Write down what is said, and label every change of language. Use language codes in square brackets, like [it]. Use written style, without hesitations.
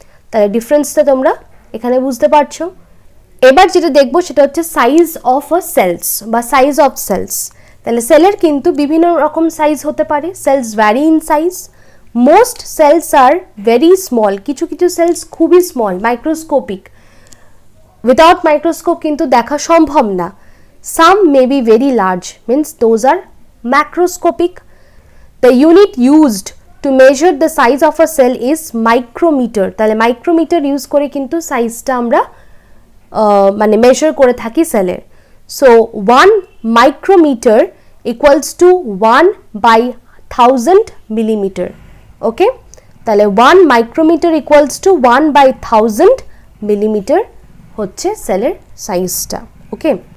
[bn] তাহলে ডিফারেন্সটা তোমরা এখানে বুঝতে পারছো। এবার যেটা দেখবো সেটা হচ্ছে সাইজ অফ আ সেলস বা সাইজ অফ সেলস। তাহলে সেলের কিন্তু বিভিন্ন রকম সাইজ হতে পারে। [en] Cells vary in size. Most cells are very small, [bn] কিছু কিছু সেলস খুবই স্মল, মাইক্রোস্কোপিক, উইদাউট মাইক্রোস্কোপ কিন্তু দেখা সম্ভব না। [en] Some may be very large, means those are macroscopic. The unit used to measure the size of a cell is micrometer. [bn] তাহলে micrometer use করে কিন্তু সাইজটা আমরা মানে মেজার করে থাকি সেলের। [en] So 1 micrometer equals to 1/1000 millimeter, okay. [bn] তাহলে [en] 1 micrometer equals to 1/1000 millimeter [bn] হচ্ছে সেলের সাইজটা, ওকে।